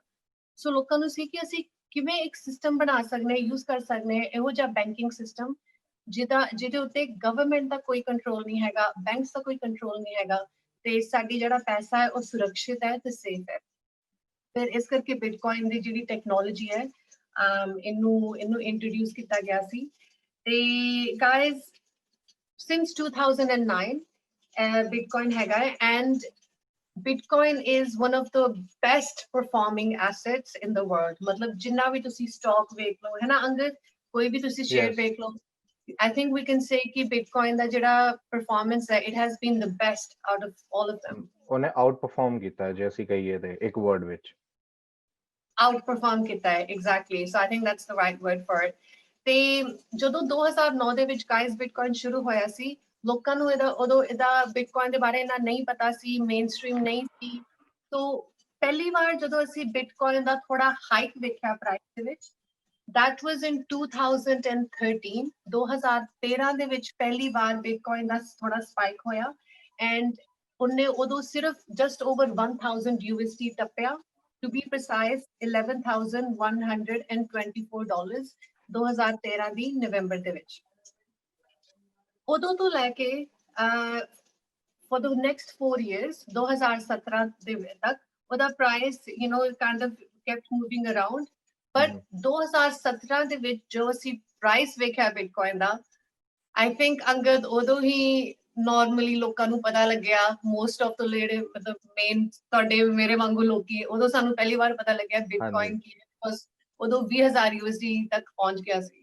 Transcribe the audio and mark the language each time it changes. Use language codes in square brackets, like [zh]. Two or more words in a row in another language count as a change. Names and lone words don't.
[pa] ਸੋ ਲੋਕਾਂ ਨੂੰ ਸੀ ਕਿ ਅਸੀਂ ਕਿਵੇਂ ਇੱਕ ਸਿਸਟਮ ਬਣਾ ਸਕਦੇ ਹਾਂ, ਯੂਜ਼ ਕਰ ਸਕਦੇ ਹਾਂ ਇਹੋ ਜਿਹਾ [en] banking system [pa] ਜਿਹਦੇ ਉੱਤੇ ਗਵਰਨਮੈਂਟ ਦਾ ਕੋਈ ਕੰਟਰੋਲ ਨਹੀਂ ਹੈਗਾ, ਬੈਂਕਸ ਦਾ ਕੋਈ ਕੰਟਰੋਲ ਨਹੀਂ ਹੈਗਾ ਤੇ ਸਾਡੀ ਜਿਹੜਾ ਪੈਸਾ ਹੈ ਉਹ ਸੁਰੱਖਿਅਤ ਹੈ ਤੇ ਸੇਫ ਹੈ। ਫਿਰ ਇਸ ਕਰਕੇ ਬਿਟਕੋਇਨ ਦੀ ਜਿਹੜੀ ਟੈਕਨੋਲੋਜੀ ਹੈ ਇਹਨੂੰ ਇੰਟਰੋਡਿਊਸ ਕੀਤਾ ਗਿਆ ਸੀ। ਤੇ ਗਾਇਜ਼ [en] since 2009 Bitcoin [pa] ਹੈਗਾ ਹੈ [en] and Bitcoin is one of the best performing assets in the world। [pa] ਮਤਲਬ ਜਿੰਨਾ ਵੀ ਤੁਸੀਂ ਸਟਾਕ ਵੇਖ ਲਓ ਹੈ ਨਾ ਅੰਗਦ, ਕੋਈ ਵੀ ਤੁਸੀਂ ਸ਼ੇਅਰ ਵੇਖ ਲਓ, [en] I think we can say [pa] ਕਿ Bitcoin ਦਾ ਜਿਹੜਾ performance ਹੈ [en] it has been the best out of all of them। [pa] ਉਹਨੇ [en] out perform [pa] ਕੀਤਾ ਜੇ ਅਸੀਂ ਕਹੀਏ ਤੇ ਇੱਕ ਵਰਡ ਵਿੱਚ [en] outperform [pa] ਕੀਤਾ ਹੈ [en] exactly, so I think that's the right word for it। [pa] ਤੇ ਜਦੋਂ 2009 ਦੇ ਵਿੱਚ ਗਾਇਜ਼ ਬਿਟਕੋਇਨ ਸ਼ੁਰੂ ਹੋਇਆ ਸੀ, ਲੋਕਾਂ ਨੂੰ ਉਦੋਂ ਇਹਦਾ ਬਿਟਕੋਇਨ ਦੇ ਬਾਰੇ ਇੰਨਾ ਨਹੀਂ ਪਤਾ ਸੀ, ਮੇਨਸਟ੍ਰੀਮ ਨਹੀਂ ਸੀ। ਸੋ ਪਹਿਲੀ ਵਾਰ ਜਦੋਂ ਅਸੀਂ ਬਿਟਕੋਇਨ ਦਾ ਥੋੜਾ ਹਾਈਕ ਦੇਖਿਆ ਪ੍ਰਾਈਸ ਦੇ ਵਿੱਚ, [en] that was in 2013। [pa] 2013 ਦੇ ਵਿੱਚ ਪਹਿਲੀ ਵਾਰ ਬਿਟਕੋਇਨ ਦਾ ਥੋੜਾ ਸਪਾਈਕ ਹੋਇਆ ਐਂਡ ਉਹਨੇ ਉਦੋਂ ਸਿਰਫ [en] just over 1000 USD [pa] ਟੱਪਿਆ, [en] to be precise $11,124 [pa] 2013 ਦੀ ਨਵੰਬਰ ਦੇ ਵਿੱਚ। ਉਦੋਂ ਤੋਂ ਲੈ ਕੇ [en] for the next 4 years [pa] 2017 ਦੇ ਤੱਕ ਉਹਦਾ ਪ੍ਰਾਈਸ [en] kind of kept moving around। [pa] ਪਰ 2017 ਦੇ ਵਿੱਚ ਜੋ ਅਸੀਂ ਪ੍ਰਾਈਸ ਵੇਖਿਆ ਬਿਟਕੋਇਨ ਦਾ, [en] I think [pa] ਅੰਗਦ ਉਦੋਂ ਹੀ ਨਾਰਮਲੀ ਲੋਕਾਂ ਨੂੰ ਪਤਾ ਲੱਗਿਆ, [en] most of the [pa] ਜਿਹੜੇ ਮਤਲਬ ਮੇਨ ਤੁਹਾਡੇ ਮੇਰੇ ਵਾਂਗੂ ਲੋਕੀ, ਉਦੋਂ ਸਾਨੂੰ ਪਹਿਲੀ ਵਾਰ ਪਤਾ ਲੱਗਿਆ ਬਿਟਕੋਇਨ ਕੀ ਹੈ। ਬਿਕੋਜ਼ ਉਦੋਂ 20,000 USD ਤੱਕ ਪਹੁੰਚ ਗਿਆ ਸੀ,